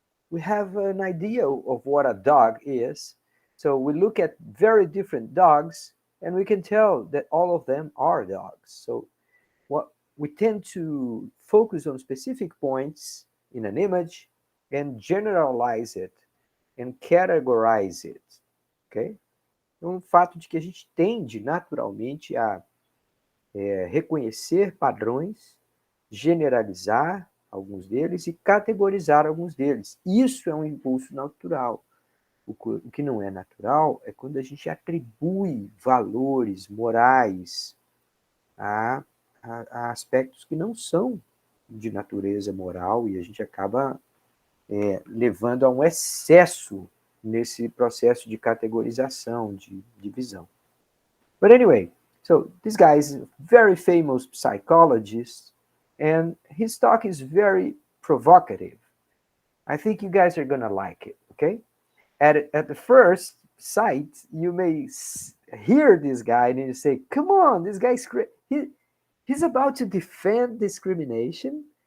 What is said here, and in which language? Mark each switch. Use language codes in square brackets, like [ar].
[en] We have an idea of what a dog is. So we look at very different dogs and we can tell that all of them are dogs. So what we tend to focus on specific points in an image and generalize it and categorize it, ok? [pt] Então, o fato de que a gente tende naturalmente a reconhecer padrões, generalizar alguns deles e categorizar alguns deles. Isso é um impulso natural. O que não é natural é quando a gente atribui valores morais a, a aspectos que não são de natureza moral e a gente acaba levando a um excesso nesse processo de categorização, de divisão. [en] But anyway, so this guy is a very famous psychologist, and his talk is very provocative. I think you guys are gonna like it, okay? At the first sight, you may hear this guy and you say, come on, this guy's he's about to defend discrimination.